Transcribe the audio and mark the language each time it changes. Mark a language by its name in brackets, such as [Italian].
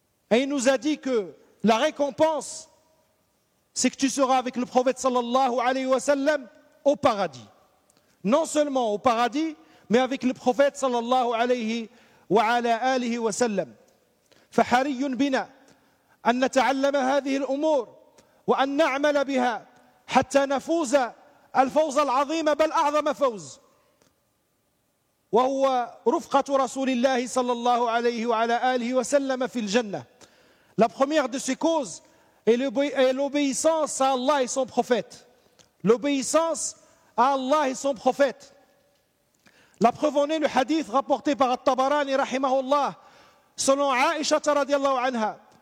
[French] Et il nous a dit que la récompense, c'est que tu seras avec le prophète sallallahu alayhi wa sallam au paradis. Non seulement au paradis, mais avec le prophète sallallahu alayhi wa sallam. [Arabic] فحري بنا أن نتعلم هذه الأمور وأن نعمل بها حتى نفوز الفوز العظيم بل أعظم فوز وهو رفقة رسول الله صلى الله عليه وعلى آله وسلم في الجنة. [French] La première de ces causes est l'obéissance à Allah et son prophète. L'obéissance à Allah et son prophète. La preuve en est le hadith rapporté par At-Tabarani rahimahullah, selon Aïcha radiyallahu anha.